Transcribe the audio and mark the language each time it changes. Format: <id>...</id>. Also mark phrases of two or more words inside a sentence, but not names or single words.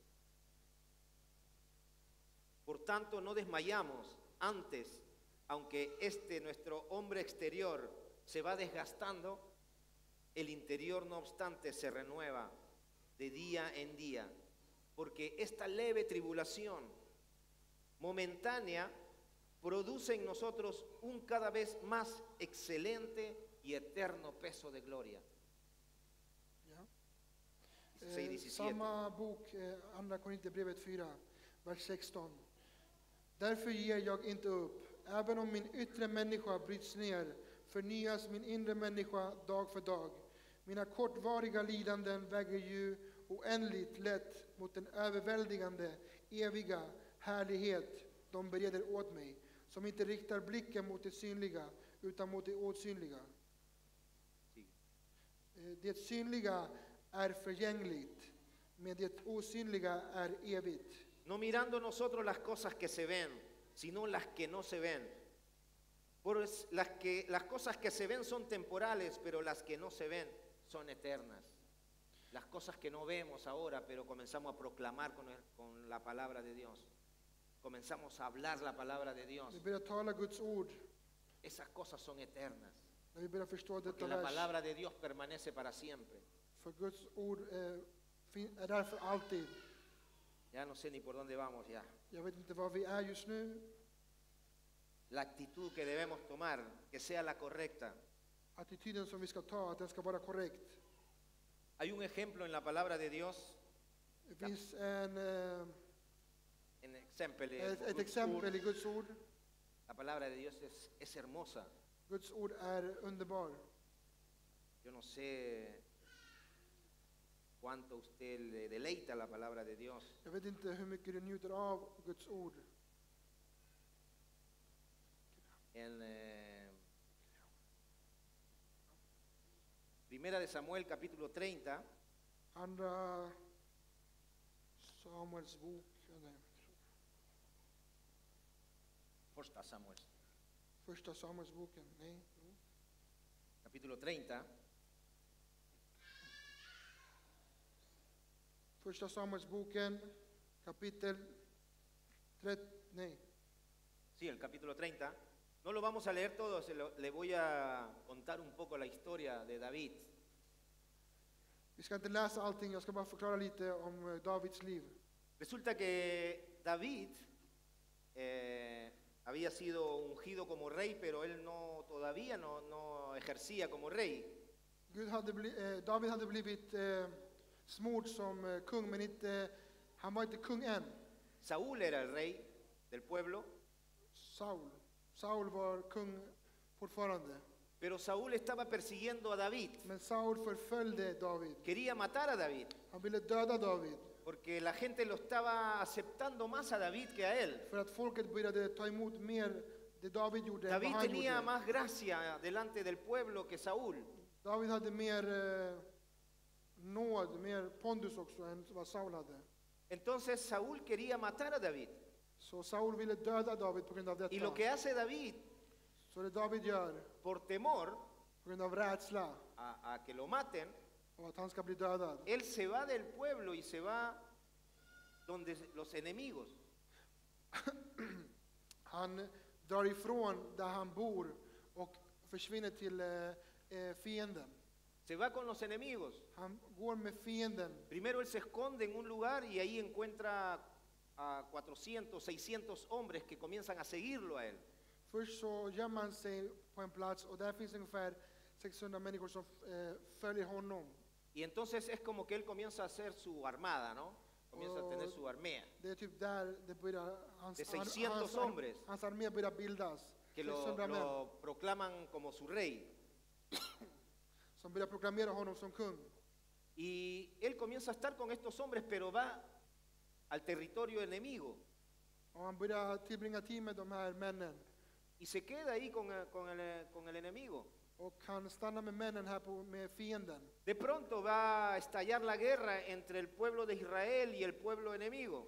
<es>Por tanto, no desmayamos antes, aunque nuestro hombre exterior se va desgastando, el interior no obstante se renueva de día en día, porque esta leve tribulación momentánea produce en nosotros un cada vez más excelente y eterno peso de gloria.</es> <sv>Ja. 16, 17. Samma bok, Andra Korinthierbrevet 4, vers 16. Därför ger jag inte upp. Även om min yttre människa bryts ner förnyas min inre människa dag för dag. Mina kortvariga lidanden väger ju oändligt lätt mot den överväldigande, eviga härlighet de bereder åt mig, som inte riktar blicken mot det synliga utan mot det osynliga. Det synliga är förgängligt, men det osynliga är evigt.</sv> <es>No mirando nosotros las cosas que se ven, sino las que no se ven. Pues las cosas que se ven son temporales, pero las que no se ven son eternas. Las cosas que no vemos ahora, pero comenzamos a proclamar con la palabra de Dios. Comenzamos a hablar la palabra de Dios.</es> <sv>Vi börjar tala Guds ord,</sv> <es>Esas cosas son eternas.</es> <sv>när vi börjar förstå</sv> <es>Porque</es> <sv>detta</sv> <es>la</es> <sv>vers.</sv> <es>palabra de Dios permanece para siempre.</es> <sv>För Guds ord är där för alltid.</sv> <es>Ya no sé ni por dónde vamos ya.</es> <sv>Jag vet inte var vi är just nu.</sv> <es>La actitud que debemos tomar, que sea la correcta.</es> <sv>Attityden som vi ska ta, att den ska vara korrekt.</sv> <es>Hay un ejemplo en la palabra de Dios,</es> <sv>Det finns ett exempel i Guds ord.</sv> <es>La palabra de Dios es hermosa.</es> <sv>Guds ord är underbar.</sv> <es>Yo no sé cuánto usted le deleita la palabra de Dios.</es> <sv>Jag vet inte hur mycket du njuter av Guds ord.</sv> <es>En Primera de Samuel capítulo 30,</es> <sv>Andra Samuels bok. Första Samuel, Första Samuelsboken. Nej.</sv> <es>capítulo 30,</es> <sv>Första Samuelsboken kapitel 30. Nej.</sv> <es>sí, el capítulo 30. No lo vamos a leer todo, le voy a contar un poco la historia de David.</es> <sv>Vi ska inte läsa allting, jag ska bara förklara lite om Davids liv.</sv> <es>Resulta que David había sido ungido como rey, pero él todavía no ejercía como rey.</es> <sv>David hade blivit smord som kung, men han var inte kung än.</sv> <es>Saúl era el rey del pueblo,</es> <sv>Saul var kung fortfarande.</sv> <es>pero Saúl estaba persiguiendo a David.</es> <sv>Men Saul förföljde David.</sv> <es>Quería matar a David,</es> <sv>Han ville döda David.</sv> <es>porque la gente lo estaba aceptando más a David que a él.</es> <sv>För att folket började ta emot mer det David gjorde än vad David han</sv> <es>tenía</es> <sv>gjorde.</sv> <es>más gracia delante del pueblo que Saúl.</es> <sv>David hade mer nåd, mer pondus också än vad Saul hade.</sv> <es>Entonces Saúl quería matar a David.</es> <sv>Så Saul ville döda David på grund av</sv> <es>Y lo</es> <sv>detta.</sv> <es>que hace David,</es> <sv>Så det David gör,</sv> <es>por temor</es> <sv>på grund av rädsla</sv> <es>a que lo maten,</es> <sv>och att han ska bli dödad,</sv> <es>él se va del pueblo y se va donde los enemigos.</es> <sv>han drar ifrån där han bor och försvinner till fienden.</sv> <es>Se va con los enemigos.</es> <sv>Han går med fienden.</sv> <es>Primero él se esconde en un lugar y ahí encuentra a 400, 600 hombres que comienzan a seguirlo a él.</es> <sv>Först så gömmer han sig på en plats och där finns ungefär 600 människor som följer honom.</sv> <es>Y entonces es como que él comienza a hacer su armada, ¿no? Comienza a tener su armea,</es> <sv>Det är typ där det börjar,</sv> <es>de 600 hombres</es> <sv>hans armé börjar bildas.</sv> <es>que</es> <sv>600 män</sv> <es>lo proclaman como su rey.</es> <sv>som börjar proklamera honom som kung.</sv> <es>Y él comienza a estar con estos hombres, pero va al territorio enemigo.</es> <sv>Och han börjar tillbringa tid med de här männen.</sv> <es>Y se queda ahí con el enemigo.</es> <sv>Och han stannar med männen här med fienden.</sv> <es>De pronto va a estallar la guerra entre el pueblo de Israel y el pueblo enemigo.</es>